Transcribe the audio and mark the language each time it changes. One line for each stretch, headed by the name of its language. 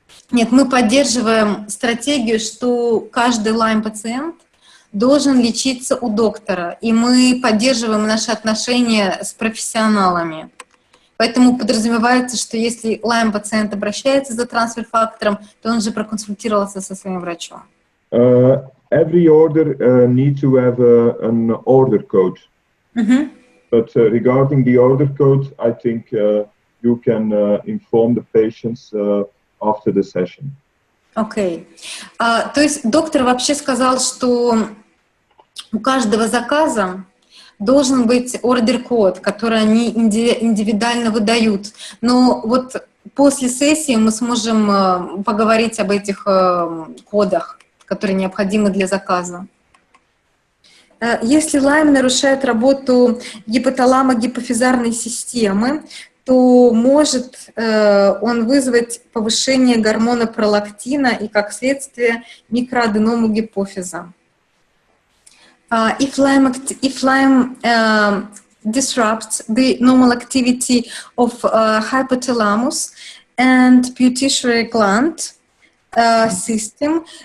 Russian: Нет, мы поддерживаем стратегию, что каждый Лайм-пациент должен лечиться у доктора, и мы поддерживаем наши отношения с профессионалами. Поэтому подразумевается, что если Лайм-пациент обращается за трансфер-фактором, то он же проконсультировался со своим врачом.
English: Every order needs to have an order code. But regarding the order code, I think you can inform the patients after the session.
Russian: Окей. То есть доктор вообще сказал, что у каждого заказа должен быть ордер-код, который они индивидуально выдают. Но вот после сессии мы сможем поговорить об этих кодах, которые необходимы для заказа. Если Лайм нарушает работу гипоталамо-гипофизарной системы, то может он вызвать повышение гормона пролактина и, как следствие, микроаденому гипофиза.
English: If Lyme disrupts the normal activity of hypothalamus and pituitary gland system,